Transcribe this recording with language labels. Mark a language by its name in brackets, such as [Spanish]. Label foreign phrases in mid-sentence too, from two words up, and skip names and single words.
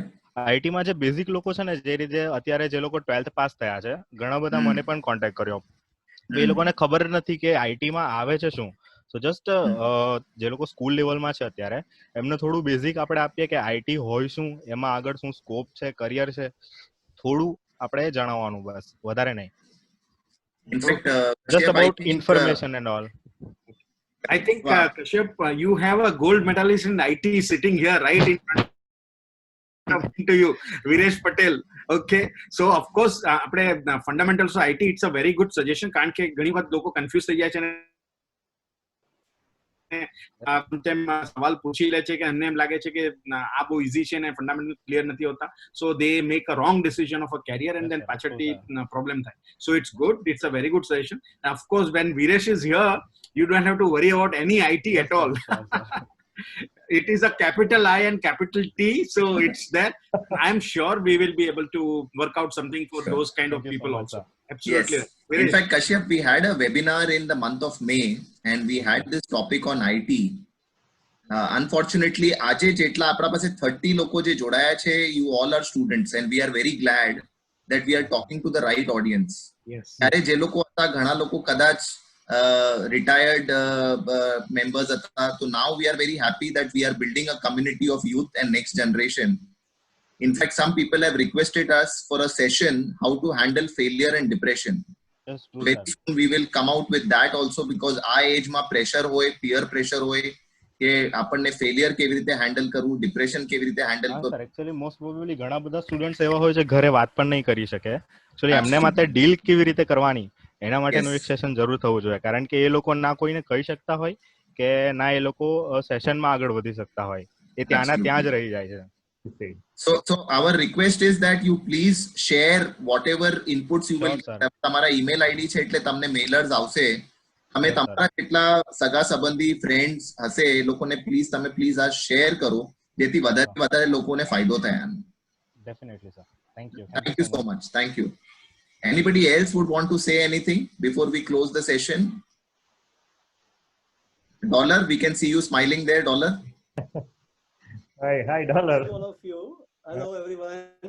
[Gujarati] આઈટી માં જે બેઝિક લોકો છે ને, જે રીતે અત્યારે જે લોકો 12th પાસ થયા છે, ઘણા બધા મને પણ કોન્ટેક્ટ કર્યો. તો એ લોકોને ખબર નથી કે આઈટી માં આવે છે શું. [English] so just [Gujarati] જે લોકો સ્કૂલ લેવલમાં છે અત્યારે, એમને થોડું બેઝિક આપણે આપીએ કે આઈટી હોય શું, એમાં આગળ શું સ્કોપ છે, કરિયર છે, થોડું આપણે જણાવવાનું, બસ વધારે નહીં. [English] In fact, Just Kashyap, I about think, information and all. I think Wow. Kashyap, you have a gold medalist in IT sitting here right in front to you, Viresh Patel. Okay, so of course [Gujarati] આપણે [English] fundamentals of IT, it's a very good suggestion [Gujarati] કારણ કે ઘણી વખત લોકો કન્ફ્યુઝ થઈ જાય છે અને તેમ સવાલ પૂછી લે છે કે એમને એમ લાગે છે કે આ બહુ ઈઝી છે ને ફંડામેન્ટલ ક્લિયર નથી હોતા, [English] so they make a wrong decision of a career and then [Gujarati] પાછળથી પ્રોબ્લેમ થાય. [English] so it's good, it's a very good suggestion. Of course when Viresh is here you don't have to worry about any IT at all. It is a capital I and capital T, so it's there. I'm sure we will be able to work out something for those kind of people also. Absolutely. Yes. In fact, Kashyap, we had a webinar in the month of May and we had this topic on IT. Unfortunately, [Gujarati] આજે જેટલા આપણા પાસે 30 લોકો જે જોડાયા છે, [English] you all are students and we are very glad that we are talking to the right audience. Yes. [Gujarati] ત્યારે જે લોકો હતા, ઘણા લોકો કદાચ [English] retired members [Gujarati] હતા. [English] So now we are very happy that we are building a community of youth and next generation. In fact, some people have requested us for a session how to handle failure and depression. Yes, true, very sir. soon we will come out with that also, because [Gujarati] આ એજમાં પ્રેશર હોય, [English] peer pressure [Gujarati] હોય કે આપણને ફેલિયર કેવી રીતે હેન્ડલ કરવું, ડિપ્રેશન કેવી રીતે હેન્ડલ હા કરવું. સર, એકચ્યુઅલી મોસ્ટ પ્રોબેબલી ઘણા બધા સ્ટુડન્ટ્સ એવા હોય છે ઘરે વાત પણ નહીં કરી શકે. એકચ્યુઅલી એમને માટે ડીલ કેવી રીતે કરવાની એના માટેનું એક સેશન જરૂર થવું જોઈએ, કારણ કે એ લોકો ના કોઈને કહી શકતા હોય કે ના એ લોકો સેશનમાં આગળ વધી શકતા હોય, એ ત્યાંના ત્યાં જ રહી જાય છે. [English] So our request is that you please share whatever inputs you will. [Gujarati] તમારા [English] email ID [Gujarati] છે એટલે તમને mailers આવશે. તમે તમારા કેટલા સગા સંબંધી ફ્રેન્ડ્સ હશે એ લોકોને પ્લીઝ આ શેર કરો, જેથી વધારે લોકોને ફાયદો થાય. [English] Definitely, sir. Thank you. Thank you so much. Thank you. Anybody else would want to say anything before we close the session? Dollar, we can see you smiling there, Dollar. Hi, Dollar. All of you. Hello, everyone.